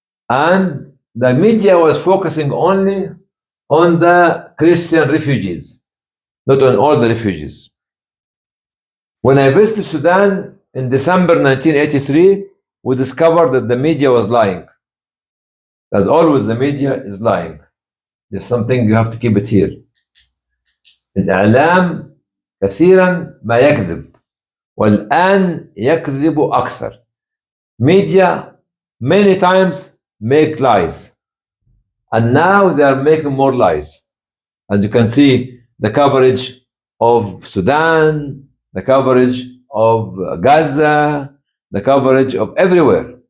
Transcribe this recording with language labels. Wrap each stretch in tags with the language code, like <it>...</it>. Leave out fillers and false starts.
<en>And the media was focusing only on the Christian refugees, not on all the refugees. When I visited Sudan in December 1983, we discovered that the media was lying. As always, the media is lying. There's something you have to keep it here.</en> <ar>الإعلام كثيرا ما يكذب والآن يكذب أكثر.</ar> <en>Media many times make lies, and now they are making more lies. As you can see, the coverage of Sudan, the coverage of Gaza, the coverage of everywhere.</en>